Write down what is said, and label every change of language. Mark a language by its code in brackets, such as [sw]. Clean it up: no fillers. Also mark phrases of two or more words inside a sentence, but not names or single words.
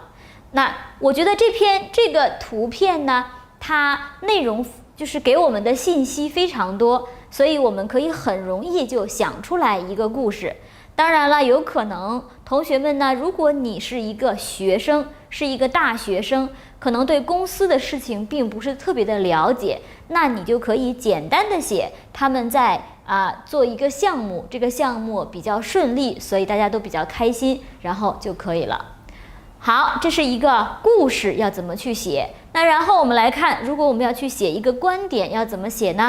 [zh] 那我覺得這個圖片呢，它內容就是給我們的信息非常多，所以我們可以很容易就想出來一个故事。当然了，有可能同学们呢，如果你是一个学生， 是一个大學生，可能對公司的事情並不是特別的了解，那你就可以簡單的寫他們在做一個項目，這個項目比較順利，所以大家都比較開心，然後就可以了。好，這是一個故事要怎麼去寫。那然後我們來看，如果我們要去寫一個觀點，要怎麼寫呢？